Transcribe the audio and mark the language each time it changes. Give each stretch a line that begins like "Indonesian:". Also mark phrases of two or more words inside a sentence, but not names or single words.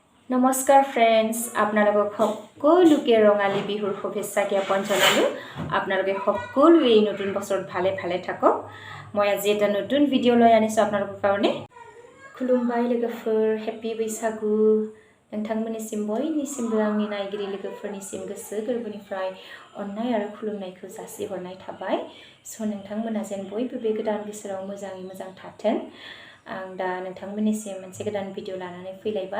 Assamese: নমস্কাৰ ফ্ৰেণ্ডছ, আপোনালোকক সকলোকে ৰঙালী বিহুৰ শুভেচ্ছা জ্ঞাপন জনালোঁ। আপোনালোকে সকলোৱে এই নতুন বছৰত ভালে ভালে থাকক। মই আজি এটা নতুন ভিডিঅ' লৈ আনিছোঁ আপোনালোকৰ কাৰণে।
Bodo: খুলুমবাই लोगोफोर, হেপি बैसागु। नोंथांमोननिसिम बयनिसिमबो आंनि नायगिरि लोगोफोरनिसिम गोसो गोरबोनिफ्राय अननाय आरो खुलुमनायखौ जासिहरनाय थाबाय। नोंथांमोना जेन बयबो बे गोदान बोसोराव मोजाङै मोजां थाथों। आं दा नोंथांमोननिसिम मोनसे गोदान भिडिअ लानानै फैलायबाय।